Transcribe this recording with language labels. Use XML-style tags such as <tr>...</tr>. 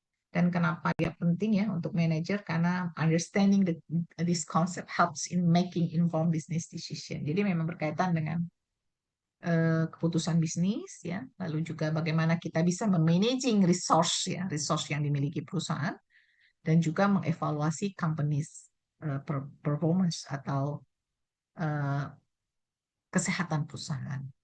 <id>Dan kenapa dia penting ya untuk manager? Karena</id> <en>understanding this concept helps in making informed business decision.</en> <id>Jadi memang berkaitan dengan keputusan bisnis ya, lalu juga bagaimana kita bisa memanaging resource ya, resource yang dimiliki perusahaan, dan juga mengevaluasi companies performance atau kesehatan perusahaan.</id>